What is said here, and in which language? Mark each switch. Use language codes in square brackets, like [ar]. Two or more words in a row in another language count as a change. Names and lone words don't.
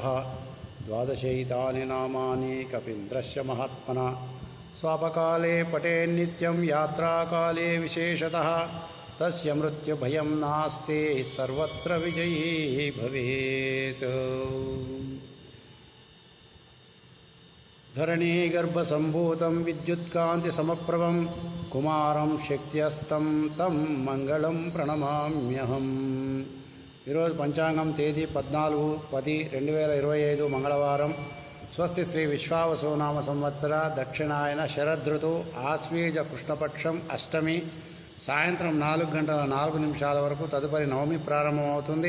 [sa] द्वादशैतानि नामानि कपीन्द्रस्य महात्मना स्वापकाले पठेन्नित्यं यात्राकाले विशेषतः तस्य मृत्युभयं नास्ति सर्वत्र विजयी भवेत्। धरणीगर्भसम्भूतं विद्युत्कान्तिसमप्रभं कुमारं शक्त्यस्तं तं मंगళం ప్రణమామ్యహం। [te] ఈరోజు పంచాంగం తేదీ 14/10/2025 మంగళవారం। స్వస్తి శ్రీ విశ్వావసునామ సంవత్సర దక్షిణాయన శరదృతు ఆశ్వీజ కృష్ణపక్షం అష్టమి సాయంత్రం 4:04 వరకు తదుపరి నవమి ప్రారంభమవుతుంది।